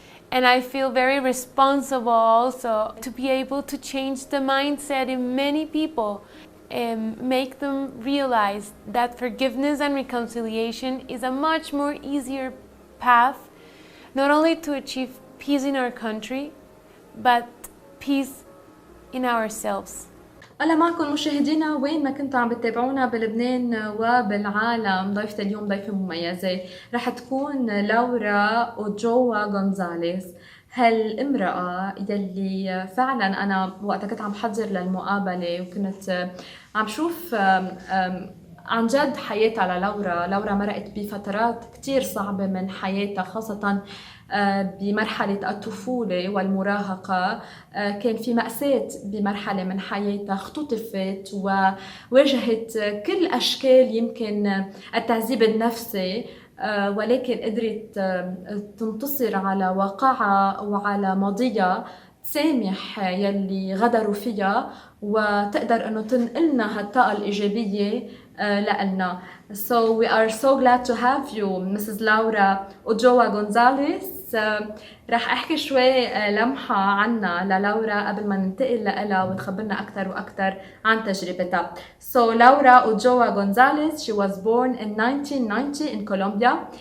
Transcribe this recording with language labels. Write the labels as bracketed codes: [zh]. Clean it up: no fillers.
[en] And I feel very responsible also to be able to change the mindset in many people and make them realize that forgiveness and reconciliation is a much more easier path, not only to achieve peace in our country, but peace in ourselves. [ar] أهلا معكم مشاهدينا وين ما كنتوا عم بتتابعونا بلبنان وبالعالم. ضيفة اليوم ضيفة مميزة رح تكون لورا أوجوا غونزاليز، هالامرأة يلي فعلا أنا وقتها كنت عم بحضر للمقابلة وكنت عم شوف عن جد حياتها لورا مرقت بفترات كتير صعبة من حياتها، خاصة بمرحلة الطفولة والمراهقة. كان في مأساة بمرحلة من حياتها، اختطفت وواجهت كل أشكال يمكن التعذيب النفسي، ولكن قدرت تنتصر على واقعها وعلى ماضيها، تسامح يلي غدروا فيها وتقدر انه تنقلنا هالطاقة الإيجابية لنا. [en] So we are so glad to have you, Mrs. Laura Ulloa Gonzalez. [ar] رح احكي شوي لمحة عنها للورا قبل ما ننتقل لها وتخبرنا أكثر وأكثر عن تجربتها. [en] So Laura Ulloa Gonzalez, she was born in 1990 in Colombia.